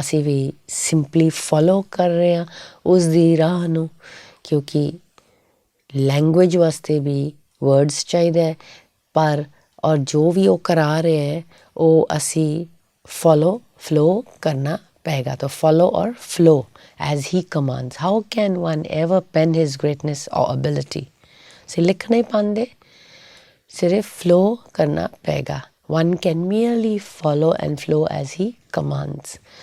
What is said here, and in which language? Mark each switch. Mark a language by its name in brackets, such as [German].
[Punjabi] ਅਸੀਂ ਵੀ simply follow ਕਰ ਰਹੇ ਹਾਂ ਉਸ ਦੀ ਰਾਹ ਨੂੰ, ਕਿਉਂਕਿ ਲੈਂਗੁਏਜ ਵਾਸਤੇ ਵੀ ਵਰਡਸ ਚਾਹੀਦਾ ਹੈ, ਪਰ ਔਰ ਜੋ ਵੀ ਉਹ ਕਰਾ ਰਹੇ ਹੈ ਉਹ ਅਸੀਂ ਫਲੋ ਕਰਨਾ ਪਏਗਾ। ਤਾਂ ਫੋਲੋ ਔਰ flow [English] as he commands. How can one ever pen his greatness or ability? [Punjabi] ਅਸੀਂ ਲਿਖ ਨਹੀਂ ਪਾਉਂਦੇ, ਸਿਰਫ ਫਲੋ ਕਰਨਾ ਪਏਗਾ। [English] One can merely follow and flow as he commands.